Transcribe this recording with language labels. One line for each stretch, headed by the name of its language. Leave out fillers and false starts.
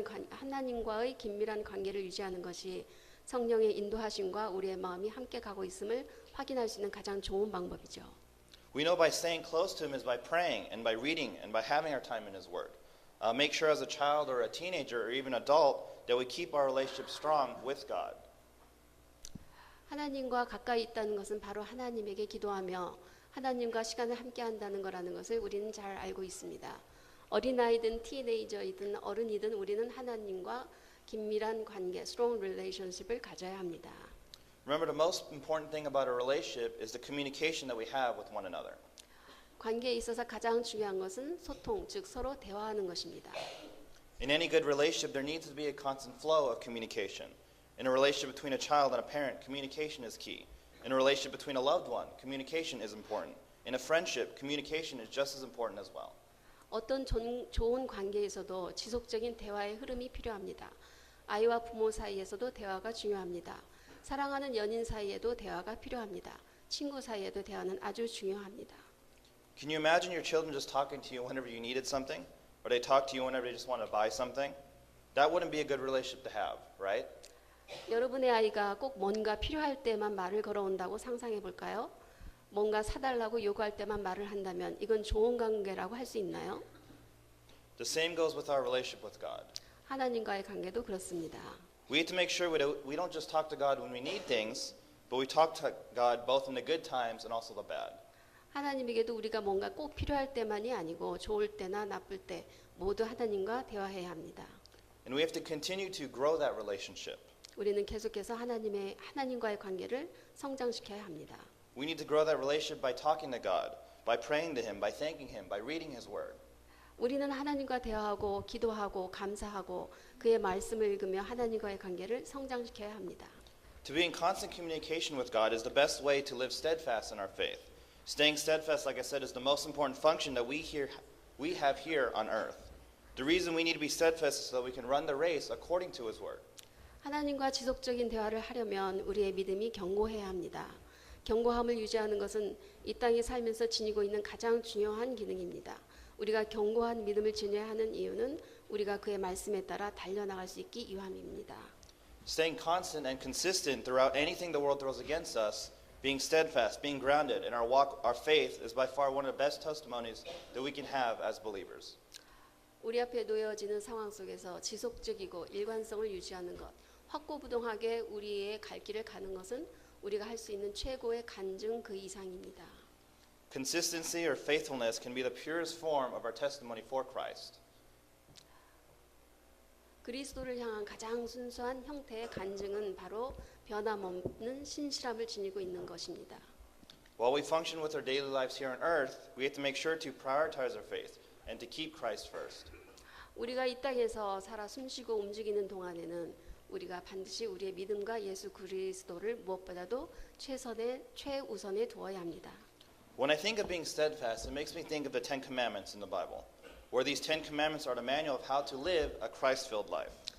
Korean: 하나님과의 긴밀한 관계를 유지하는 것이 성령의 인도하심과 우리의 마음이 함께 가고 있음을 확인할 수 있는 가장 좋은 방법이죠.
English: We know by staying close to Him is by praying and by reading and by having our time in His Word. Make sure as a child or a teenager or even adult that we keep our relationship strong with God.
Korean: 하나님과 가까이 있다는 것은 바로 하나님에게 기도하며 하나님과 시간을 함께 한다는 거라는 것을 우리는 잘 알고 있습니다. 어린아이든 티네이저이든 어른이든 우리는 하나님과 긴밀한 관계,
English: strong relationship
Korean: 을 가져야 합니다.
English: Remember, the most important thing about a relationship is the communication that we have with one another.
Korean: 관계에 있어서 가장 중요한 것은 소통, 즉 서로 대화하는 것입니다.
English: In any good relationship, there needs to be a constant flow of communication. In a relationship between a child and a parent, communication is key. In a relationship between a loved one, communication is important. In a friendship, communication is just as important as well.
Korean: 어떤 좋은 관계에서도 지속적인 대화의 흐름이 필요합니다. 아이와 부모 사이에서도 대화가 중요합니다. 사랑하는 연인 사이에도 대화가 필요합니다. 친구 사이에도 대화는 아주 중요합니다.
English: Can you imagine your children just talking to you whenever you needed something? Or they talk to you whenever they just want to buy something? That wouldn't be a good relationship to have, right?
Korean: 여러분의 아이가 꼭 뭔가 필요할 때만 말을 걸어온다고 상상해 볼까요? 뭔가 사달라고 요구할 때만 말을 한다면 이건 좋은 관계라고 할 수 있나요?
English: The same goes with our relationship with God.
Korean: 하나님과의 관계도 그렇습니다.
English: We have to make sure we don't just talk to God when we need things, but we talk to God both in the good times and also the bad.
Korean: 하나님에게도 우리가 뭔가 꼭 필요할 때만이 아니고 좋을 때나 나쁠 때 모두 하나님과 대화해야 합니다.
English: And we have to continue to grow that relationship.
Korean: 우리는 계속해서 하나님과의 관계를 성장시켜야 합니다.
English: We need to grow that relationship by talking to God, by praying to Him, by thanking Him, by reading His Word.
Korean: 우리는 하나님과 대화하고 기도하고 감사하고 그의 말씀을 읽으며 하나님과의 관계를 성장시켜야 합니다.
English: To be in constant communication with God is the best way to live steadfast in our faith. Staying steadfast, like I said, is the most important function that we have here on earth. The reason we need to be steadfast is so that we can run the race according to His Word.
Korean: 하나님과 지속적인 대화를 하려면 우리의 믿음이 견고해야 합니다. 견고함을 유지하는 것은 이 땅에 살면서 지니고 있는 가장 중요한 기능입니다. 우리가 견고한 믿음을 지녀야 하는 이유는 우리가 그의 말씀에 따라 달려나갈 수 있기 위함입니다.
English: Staying constant and consistent throughout anything the world throws against us, being steadfast, being grounded in our walk, our faith is by far one of the best testimonies that we can have as believers.
Korean: 우리 앞에 놓여지는 상황 속에서 지속적이고 일관성을 유지하는 것, 확고부동하게 우리의 갈 길을 가는 것은 우리가 할 수 있는 최고의 간증 그 이상입니다.
English: Consistency or faithfulness can be the purest form of our testimony for Christ.
Korean: 그리스도를 향한 가장 순수한 형태의 간증은 바로 변함없는 신실함을 지니고 있는 것입니다.
English: While we function with our daily lives here on earth, we have to make sure to prioritize our faith and to keep Christ first.
Korean: 우리가 이 땅에서 살아 숨쉬고 움직이는 동안에는 우리가 반드시 우리의 믿음과 예수 그리스도를 무엇보다도 최우선에 두어야 합니다.
English: When I think of being steadfast, it makes me think of the Ten Commandments in the Bible, where these Ten Commandments are the manual of how to live a Christ-filled life.